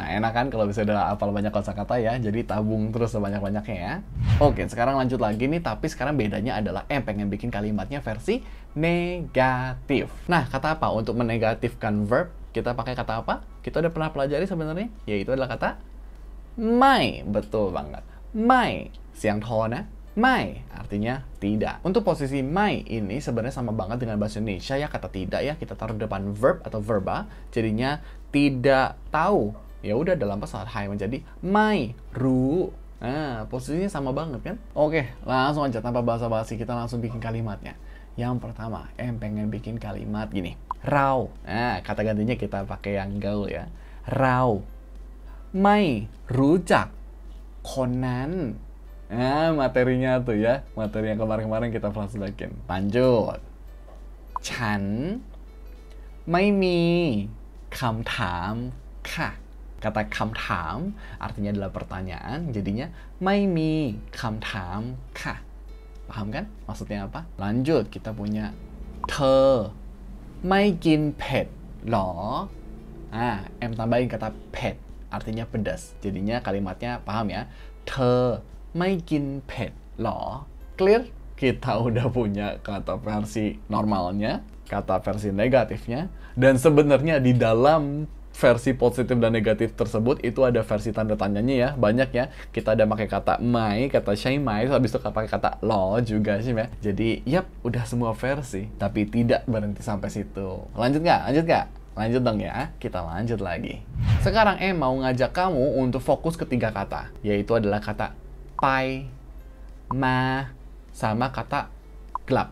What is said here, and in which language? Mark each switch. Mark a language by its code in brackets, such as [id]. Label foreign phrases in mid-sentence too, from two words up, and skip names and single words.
[id] Enak kan kalau bisa udah hafal banyak kosakata ya? Jadi tabung terus sebanyak-banyaknya ya. Oke, sekarang lanjut lagi nih, tapi sekarang bedanya adalah pengen bikin kalimatnya versi negatif. Nah, kata apa untuk menegatifkan verb? Kita pakai kata apa? Kita udah pernah pelajari sebenarnya, yaitu adalah kata ไม่ betul banget. ไม่ siang thoนะ ไม่ artinya tidak. Untuk posisi ไม่ ini sebenarnya sama banget dengan bahasa Indonesia ya, kata tidak ya, kita taruh depan verb atau verba, jadinya tidak tahu. Ya udah dalam bahasa Hai menjadi [th] ไม่รู้. [id] Nah, posisinya sama banget kan? Oke, langsung aja tanpa basa-basi kita langsung bikin kalimatnya. Yang pertama, pengen bikin kalimat gini. เรา Nah, kata gantinya kita pakai yang gaul ya. [th] เราไม่รู้จักคนนั้น [id] materinya tuh ya. Materi yang kemarin-kemarin kita flashbackin. Lanjut. [th] ฉันไม่มีคำถามค่ะ [id] Kata คำถาม artinya adalah pertanyaan. [th] Jadinya ไม่มีคำถามค่ะ. [id] Paham kan? Maksudnya apa? Lanjut, kita punya [th] เธอไม่กินเผ็ดหรอ? [id] M tambahin kata เผ็ด artinya pedas. Jadinya kalimatnya paham ya? [th] เธอไม่กินเผ็ดหรอ? [id] Clear? Kita udah punya kata versi normalnya, kata versi negatifnya, dan sebenarnya di dalam versi positif dan negatif tersebut itu ada versi tanda tanyanya ya, banyak ya. Kita ada pakai kata ไม่, kata [th] ใช่ไหม, [id] habis itu pakai kata หรอ juga sih ya. Jadi, yap, udah semua versi, tapi tidak berhenti sampai situ. Lanjut nggak? Lanjut dong ya, kita lanjut lagi. Sekarang mau ngajak kamu untuk fokus ke 3 kata, yaitu adalah kata [th] ไป มา [id] sama kata กลับ.